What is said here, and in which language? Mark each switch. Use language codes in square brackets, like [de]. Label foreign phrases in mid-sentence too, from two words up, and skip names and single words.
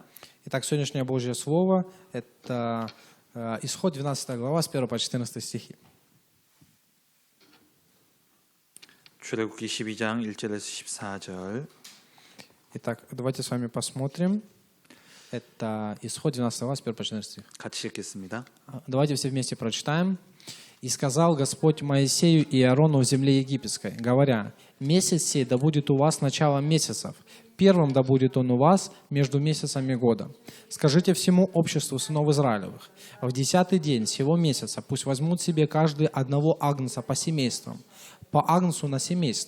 [ru] Итак, сегодняшнее Божье Слово – это Исход 12 глава, с 1 по 14 стихи. [ko] 출애굽기 12장 1절에서 14절. [ru] Итак, давайте с вами посмотрим. Это Исход 12 глава, с 1 по 14 стих. [ko] 같이 읽겠습니다. [ru] Давайте все вместе прочитаем. «И сказал Господь Моисею и Аарону в земле египетской, говоря, месяц сей да будет у вас началом месяцев, первым да будет он у вас между месяцами года. Скажите всему обществу сынов Израилевых, в 10-й день сего месяца пусть возьмут себе каждый одного агнца по семействам, по агнцу на семейство.